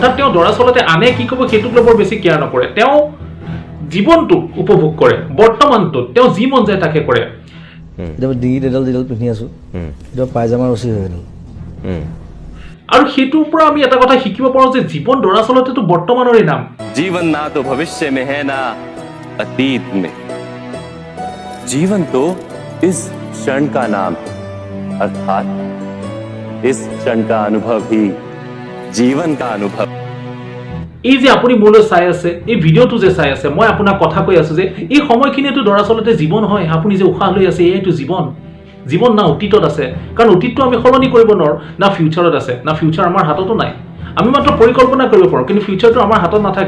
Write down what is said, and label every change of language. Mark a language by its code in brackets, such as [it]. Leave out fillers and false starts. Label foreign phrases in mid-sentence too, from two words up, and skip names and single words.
[as] অৰ্থাৎ তেওঁ দৰাচলতে আনে কি ক'ব সেইটোক লৈ বৰ বেছি কেয়াৰ নকৰে, তেওঁ জীৱনটোক উপভোগ কৰে, বৰ্তমানটোত তেওঁ যি মন যায় তাকে কৰে। কেতিয়াবা ডিঙিত এডাল যিডাল পিন্ধি আছোঁ কেতিয়াবা পায়জামা ৰচি হৈ গ'ল। আৰু সেইটোৰ পৰা আমি এটা কথা শিকিব পাৰোঁ যে জীৱন দৰাচলতেতো বৰ্তমানৰে নাম। [hi] जीवन ना तो भविष्य में है ना अतीत में, जीवन तो इस क्षण का नाम है, अर्थात इस क्षण का अनुभव ही जीवन का अनुभव। [as] এই যে আপুনি মোলৈ চাই আছে, এই ভিডিঅ'টো যে চাই আছে, মই আপোনাক কথা কৈ আছো যে এই সময়খিনিতো দৰাচলতে জীৱন হয়। আপুনি যে উশাহ লৈ আছে এইটো জীৱন। জীৱন না অতীতত আছে, কাৰণ অতীতটো আমি সলনি কৰিব নোৱাৰোঁ, না ফিউচাৰত আছে, না ফিউচাৰ আমাৰ হাততো নাই। আমি মাত্ৰ পৰিকল্পনা কৰিব পাৰোঁ, কিন্তু ফিউচাৰটো আমাৰ হাতত নাথাকে।